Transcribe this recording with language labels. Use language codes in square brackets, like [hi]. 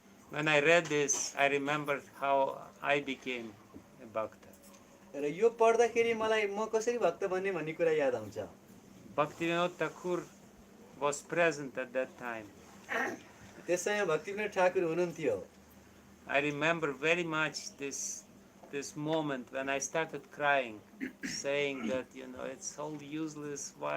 [en] When I read this, I remembered how I became a bhakta. [ne] र यो पढ्दाखेरि मलाई म कसरी भक्त बन्ने भन्ने कुरा याद आउँछ। [en] Bhaktivinoda Thakur was present at that time. [ne] त्यस समय भक्तिविनोद ठाकुर हुनुहुन्थ्यो। [en] I remember very much this moment when I started crying, saying that it's all useless.